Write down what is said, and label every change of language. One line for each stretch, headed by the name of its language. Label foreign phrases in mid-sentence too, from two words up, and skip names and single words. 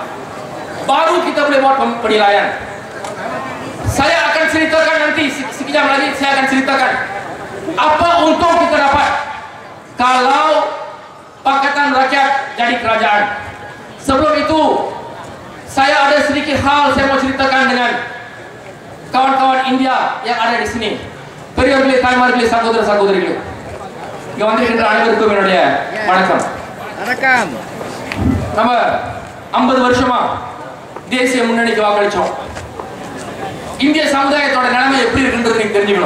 Malay: Baru kita boleh buat penilaian. Saya akan ceritakan nanti, sekejap lagi saya akan ceritakan apa untung kita dapat kalau Pakatan Rakyat jadi kerajaan. Sebelum itu, saya ada sedikit hal saya mau ceritakan dengan kawan-kawan India yang ada di sini.
Tamil: பெரியவர்களே தாய்மார்களே சகோதர சகோதரிகளே, இங்க வந்திருக்கின்ற அனைவருக்கும் என்னுடைய வணக்கம். வணக்கம். நம்ம 50 வருஷமா தேசிய முன்னணிக்கு வாக்களிச்சோம். இந்திய சமுதாயத்தோட நிலைமை எப்படி இருக்குன்றது நீங்க தெரிஞ்சுக்கணும்.